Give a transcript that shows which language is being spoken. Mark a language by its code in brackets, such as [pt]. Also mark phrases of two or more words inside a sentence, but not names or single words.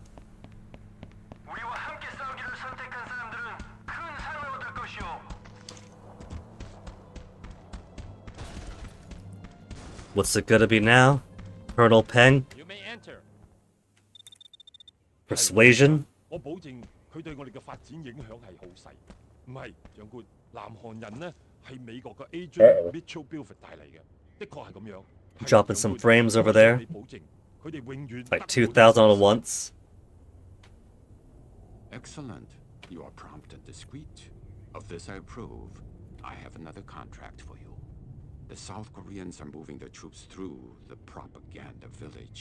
[en] What's it gonna be now? Colonel Peng? You may enter. Persuasion? [yue] 我保證佢對我哋嘅發展影響係好細。唔係，長官，南韓人呢係美國嘅 Agent Mitchell Buford 帶嚟嘅，的確係咁樣。 [en] Dropping some frames over there. Like 2,000 all at once. Excellent. You are prompt and discreet. Of this I approve. I have another contract for you. The South Koreans are moving their troops through the propaganda village.